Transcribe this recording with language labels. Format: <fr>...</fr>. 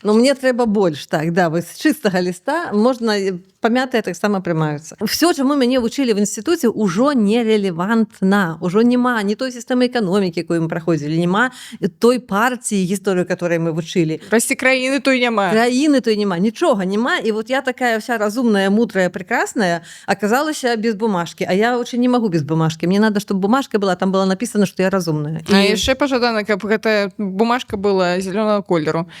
<be>Ну, мне трэба больш, так, да, вось з чыстага ліста можна, памятыя таксама прымаюцца. Всё, чаму мяне вучылі в інстытуце, ужо нерелевантна, ужо няма ні той сістэмы эканомікі, якую мы праходзілі, няма той партыі, гісторыю, которой мы вучылі. Краіны той няма. Краіны той няма, нічога няма. І вот я такая вся разумная, мудрая,</be> <ru>прекрасная, оказалася без бумажки. А я очень не могу без бумажки. Мне надо, чтобы бумажка была, там было написано, что я разумная.</ru> <be>А яшчэ пажадана, каб гэтая бумажка была зелёнага колеру.</be>